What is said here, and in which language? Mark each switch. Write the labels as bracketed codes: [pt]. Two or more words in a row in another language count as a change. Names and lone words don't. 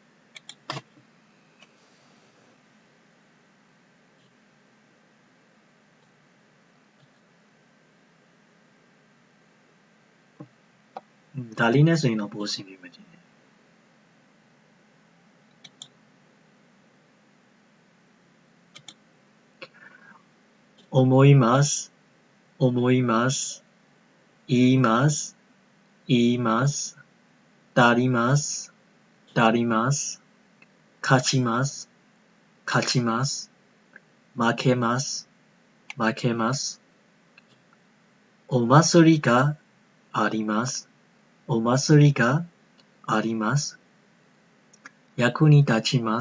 [my] ဒါလေးနဲ့ဆိုရင်တော့ပိုအဆင်ပြေမှာတင် [ja] 思います言います足ります勝ちます負けますお祭りがあります役に立ち